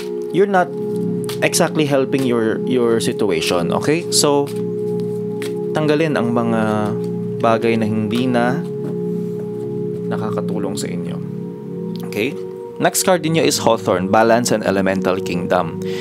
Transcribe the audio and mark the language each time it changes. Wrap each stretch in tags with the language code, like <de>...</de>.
<en>You're not exactly helping your situation, okay?</en> <tl>So tanggalin ang mga bagay na hindi na nakakatulong sa inyo.</tl> <en>Okay? Next card niyo is Hawthorne, Balance and Elemental Kingdom.</en>